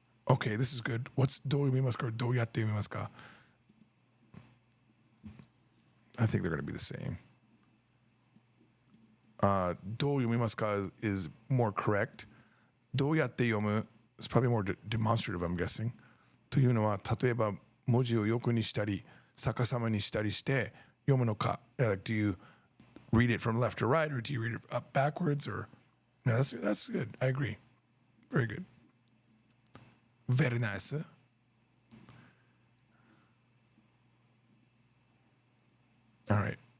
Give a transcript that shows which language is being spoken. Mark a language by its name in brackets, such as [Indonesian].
[English] Okay, this is good. What's [Japanese] dou yomimasu ka [English] or [Japanese] dou yatte yomimasu ka? [English] I think they're going to be the same. [Japanese] Dou yomimasu ka [English] is more correct. [Japanese] Dou yatte yomu [English] is probably more demonstrative, I'm guessing. [Japanese] というのは、例えば文字を横にしたり、逆さまにしたりして読むのか. [English] Like, do you read it from left to right, or do you read it up backwards? Or no, that's good. I agree. Very good. Very nice. All right.